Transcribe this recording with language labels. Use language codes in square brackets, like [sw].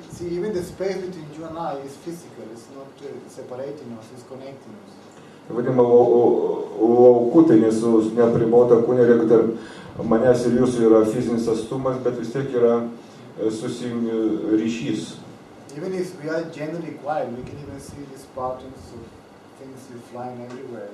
[en] Even the space between you and I is physical. It's not separating us. It's connecting us. [lt] Tai vadinama lauku, tai neapribota kūne, jeigu tarp manęs ir jūsų yra fizinis atstumas, bet vis tiek yra ryšys. [en] Even if we are generally quiet, we can even see these patterns of things flying everywhere.